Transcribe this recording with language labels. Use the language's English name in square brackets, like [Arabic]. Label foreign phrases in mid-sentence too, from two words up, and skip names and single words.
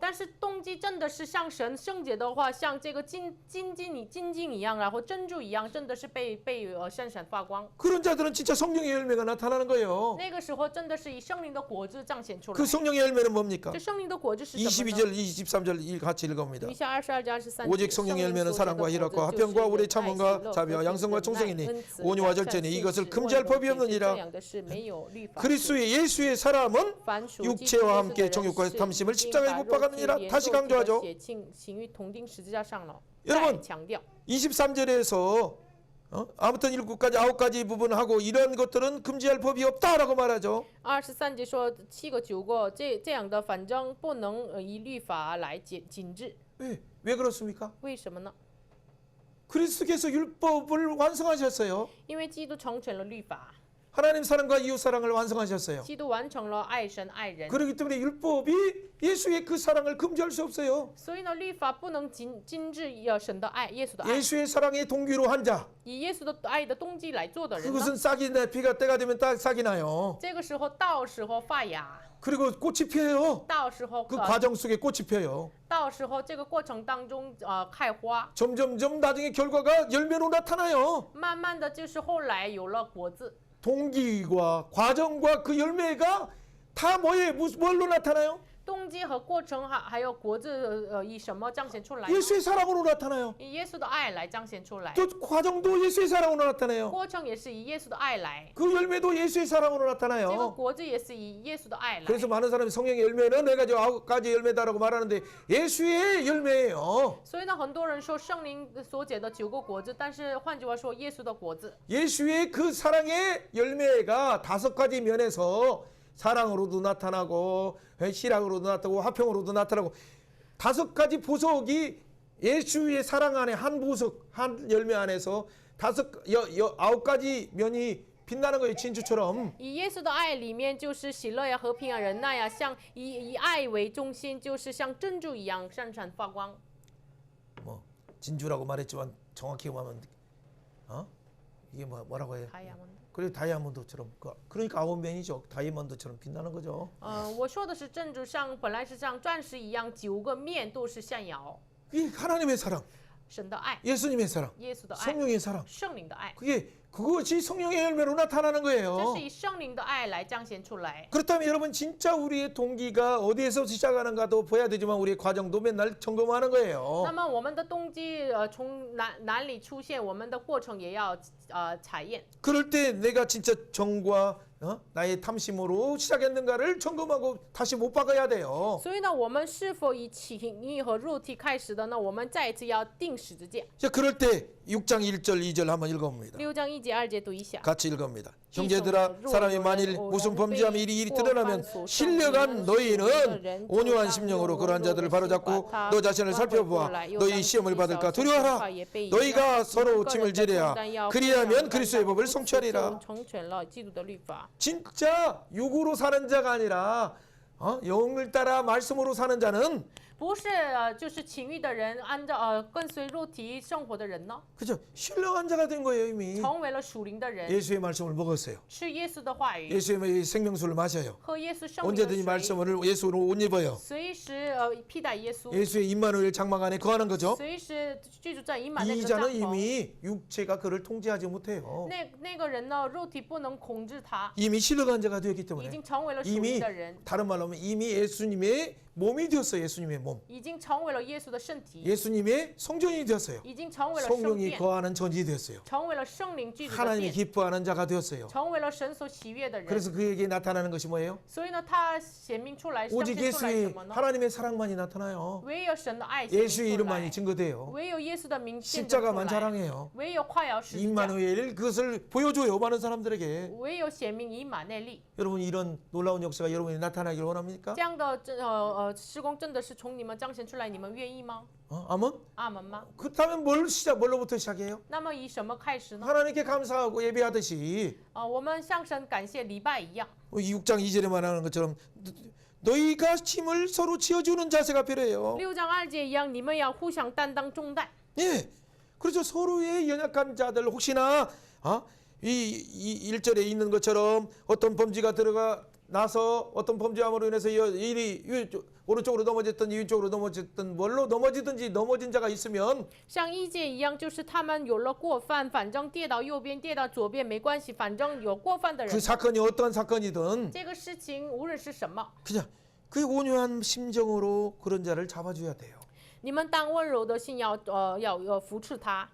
[Chinese] 但是动机真的是像神圣洁的话，像这个金晶一样，然后珍珠一样，真的是被闪闪发光。 [Korean] 그런 자들은 진짜 성령의 열매가 나타나는 거예요. [Chinese] 那个时候真的是以圣灵的果子彰显出来 [Korean] 그 。 성령의 열매는 뭡니까? [Chinese] 这圣灵的果子是什么呢？ [Korean] 22절 23절 같이 읽어봅니다. [Chinese] 以下22章23 [Korean] 오직 성령의 열매는 사랑과 희락과 화평과 오래 참음과 자비와 양성과 忠誠이니 온유와 절제니 이것을 금지할 법이 없느니라. 그리스도의 예수의 사람은 육체와 함께 정욕과 탐심을 십자가에 못 박았느니라. 다시 강조하죠. 여러분 23절에서 아무튼 7가지 9가지 부분하고 이런 것들은 금지할 법이 없다라고 말하죠. [Chinese] 23 节说7个9个这样的，反正不能以律法来禁止。 [Korean] 왜 그렇습니까? [Chinese] 为什么呢？ [Korean] 그리스도께서 율법을 완성하셨어요. [Chinese] 因为基督成全了律法， [Korean] 하나님 사랑과 이웃 사랑을 완성하셨어요. [Chinese] 基督完成了爱神爱人。 [Korean] 그렇기 때문에 율법이 예수의 그 사랑을 금지할 수 없어요. [Chinese] 所以呢，律法不能禁止神的爱，耶稣的爱。 [Korean] 예수의 사랑의 동기로 한 자. [Chinese] 以耶稣的爱的动机来做的人呢， [Korean] 그것은 싹이 내 피가 때가 되면 딱 싹이 나요. [Chinese] 这个时候到时候发芽， [Korean] 그리고 꽃이 피어요. [Chinese] 到时候 [Korean] 그 과정 속에 꽃이 피어요. [Chinese] 到时候这个过程当中开花， [Korean] 점점점 나중에 결과가 열매로 나타나요. [Chinese] 慢慢的就是后来有了果子。 [Korean] 동기와 과정과 그 열매가 다 뭘로 나타나요? [Chinese] 动机和过程还有果子以什么彰显出来？ [Korean] 예수의 사랑으로 나타나요. [Chinese] 以耶稣的爱来彰显出来。 [Korean] 또 과정도 예수의 사랑으로 나타나요. [Chinese] 过程也是以耶稣的爱来， [Korean] 그 열매도 예수의 사랑으로 [Chinese] 这个 [Korean] 나타나요. [Chinese] 果子也是以耶稣的爱来。 [Korean] 그래서 많은 사람이 성령의 열매는 내가 저 9가지 열매다라고 말하는데 예수의 열매예요. [Chinese] 所以呢，很多人说圣灵所结的9个果子，但是换句话说，耶稣的果子， [Korean] 예수의 그 사랑의 열매가 5가지 면에서 사랑으로도 나타나고 희락으로도 나타나고 화평으로도 나타나고 5가지 보석이 예수의 사랑 안에 한 보석 한 열매 안에서 9가지 면이 빛나는 거예요. 진주처럼. [Chinese] 以耶稣的爱里面就是喜乐呀、和平啊、忍耐呀，像以爱为中心，就是像珍珠一样闪闪发光。 [Korean] 뭐 진주라고 말했지만 정확히 보면 이게 뭐라고 해요? 다이아몬드。 그리고 다이아몬드처럼 그러니까 9면이죠. 다이아몬드처럼 빛나는 거죠. [Chinese] 我说的是珍珠像本来是像钻石一样，9个面都是象摇。 [Korean] 이게 하나님의 사랑, [Chinese] 神的爱， [Korean] 예수님의 사랑, [Chinese] 耶稣的爱， [Korean] 성령의 사랑. [Chinese] 圣灵的爱， [Korean] 그것이 성령의 열매로 나타나는 [Chinese] 这 [Korean] 거예요. [Chinese] 是以圣灵的爱来彰显出来。 [Korean] 그렇다면 여러분 진짜 우리의 동기가 어디에서 시작하는가도 봐야 되지만 우리의 과정도 맨날 점검하는 거예요. [Chinese] 那么我们的动机从哪里出现，我们的过程也要查验。 [Korean] 그럴 때 내가 진짜 정과 나의 탐심으로 시작했는가를 점검하고 다시 못 박아야 돼요. [Chinese] 所以呢，我们是否以情欲和肉体开始的呢？我们再一次要定十字架。 [Korean] 자, 그럴 때 6장 1절 2절 한번 읽어봅니다. [Chinese] 6 章1节2节读一下。 [Korean] 같이 읽어봅니다. 형제들아 사람이 만일 무슨 범죄함 일이 드러나면 신령한 너희는 온유한 심령으로 그러한 자들을 바로잡고 너 자신을 살펴보아 너희 시험을 받을까 두려워하라. 너희가 서로 짐을 지려야 그리하면 그리스도의 법을 성취하리라. 진짜 육으로 사는 자가 아니라 영을 따라 말씀으로 사는 자는 [Chinese] 不是就是情欲的人，按照跟随肉体生活的人呢， [Korean] 그죠? 신령한 자가 된 거예요 이미. [Chinese] 成为了属灵的人， [Korean] 예수의 말씀을 먹었어요. [Chinese] 吃耶稣的话语， [Korean] 예수의 생명수를 마셔요. [Chinese] 喝耶稣圣灵 [Korean] 언제든지 [Chinese] 的水， [Korean] 말씀을 예수로 옷 입어요. [Chinese] 随时披戴耶稣， [Korean] 예수의 임마누엘 장막 안에 거하는 거죠. [Chinese] 随时居住在以满那 [Korean] 이 [Chinese] 个帐 [Korean] 자는 [Chinese] 篷。 [Korean] 이미 육체가 그를 통제하지 못해요. [Chinese] 那个人呢，肉体不能控制他， [Korean] 이미 신령한 자가 되었기 [Chinese] 已 [Korean] 때문에 [Chinese] 经成为了属 [Korean] 이미 [Chinese] 灵的人， [Korean] 다른 말로 하면 이미 예수님의 몸이 되었어요. 예수님의 몸. [Chinese] 已经成为了耶稣的身体， [Korean] 예수님의 성전이 되었어요. [Chinese] 已经成为了圣 [Korean] 성령이 [Chinese] 殿， [Korean] 거하는 전이 되었어요. [Chinese] 成为了圣灵居住的 [Korean] 하나님이 [Chinese] 殿， [Korean] 기뻐하는 자가 되었어요. [Chinese] 成为了神所喜悦的人。 [Korean] 그래서 그에게 나타나는 것이 뭐예요? [Chinese] 所以呢，他显明出来，彰 [Korean] 오직 [Chinese] 显出来什 [Korean] 예수의 [Chinese] 么呢？ [Korean] 하나님의 사랑만이 나타나요. [Chinese] 唯有神的爱显明 [Korean] 예수의 [Chinese] 出 [Korean] 이름만이 [Chinese] 来， [Korean] 증거돼요. [Chinese] 唯有耶稣的名见证出 [Korean] 십자가만 [Chinese] 来， [Korean] 자랑해요. [Chinese] 唯有夸耀十字架， [Korean] 임마누엘 그것을 보여줘요. 많은 사람들에게. [Chinese] 唯有显明以马内利。 [Korean] 여러분 이런 놀라운 역사가 여러분이 나타나길 원합니까? [Chinese] 这样的施工真的是从你们彰显出来，你们愿意吗？ [Korean] 아멘? [Chinese] 阿门吗？ [Korean] 그렇다면 뭘로부터 시작해요? [Chinese] 那么以什么开始呢？ [Korean] 하나님께 감사하고 예배하듯이 [Chinese] 我们向神感谢礼拜一样。 [Korean] 이 6장 2절에 말하는 것처럼 너희가 힘을 서로 지어주는 자세가 필요해요. [Chinese] 6 章2节一样，你们要互相担当重担。 [Korean] 예, 그렇죠. 서로의 연약한 자들 혹시나 이 1절에 있는 것처럼 어떤 범죄가 들어가 나서 어떤 범죄함으로 인해서 일이 오른쪽으로 넘어졌든 왼쪽으로 넘어졌든 뭘로 넘어지든지 넘어진 자가 있으면 [Chinese] 像1节一样，就是他们有了过犯，反正跌到右边、跌到左边没关系，反正有过犯的 [Korean] 그 [Chinese] 人， [Korean] 사건이 어떠한 사건이든 [Chinese] 这个事情无论是什么， [Korean] 그냥 그 온유한 심정으로 그런 자를 잡아줘야 돼요. [Chinese] 你们当温柔的心要扶持他。